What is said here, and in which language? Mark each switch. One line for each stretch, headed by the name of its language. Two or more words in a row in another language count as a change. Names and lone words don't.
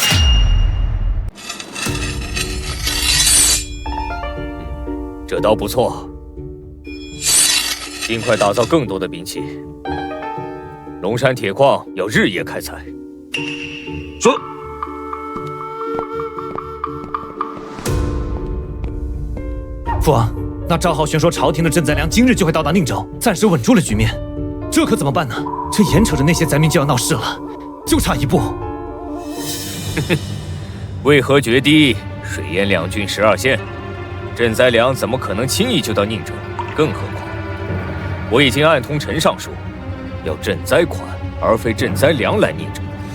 Chinese: 这倒不错，尽快打造更多的兵器。龙山鐵礦要日夜開採。是。父王，那赵浩轩說朝廷的赈灾粮今日就會到達寧州，暫時穩住了局面。這可怎麼辦呢？這眼瞅着那些災民就要鬧事了，就差一步。為何決堤？水淹兩郡12縣。賑災糧怎麼可能輕易就到寧州？更何況，我已經暗通陳尚書，要賑災款而非賑災糧來寧州。